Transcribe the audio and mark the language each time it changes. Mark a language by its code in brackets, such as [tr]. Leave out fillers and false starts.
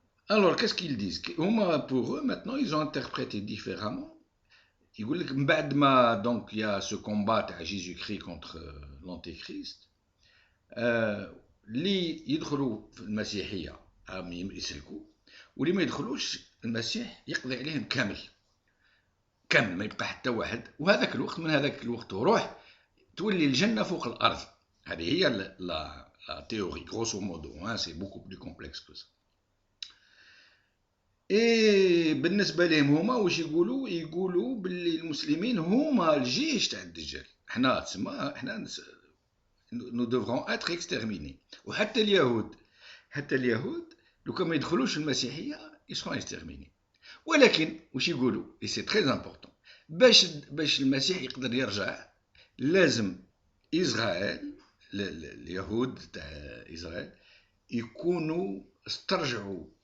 [fr] Alors qu'est-ce qu'ils disent [ar] هما [fr] pour eux maintenant ils ont interprété différemment. [ar] يقول لك من بعد ما دونك يا سو كومبا تاع جيسو كري كونتر لانتيكريست، اللي يدخلوا في المسيحيه يسلكوا، واللي ما يدخلوش المسيح يقضي عليهم كامل ما يبقى حتى واحد. وهذاك الوقت، من هذاك الوقت وروح تولي الجنه فوق الارض. هذه هي [fr] لا تhéorie grosso modo، c'est beaucoup plus complexe que ça. [ar] اي بالنسبه لهم هما واش يقولوا باللي المسلمين هما الجيش تاع الدجال. حنا تسمى حنا [fr] nous devrons être exterminés. [ar] وحتى اليهود لو كان ما يدخلوش المسيحيه يسرون exterminés. ولكن واش يقولوا، [fr] et c'est très important، [ar] باش المسيح يقدر يرجع لازم إسرائيل، اليهود تاع إسرائيل، يكونوا استرجعوا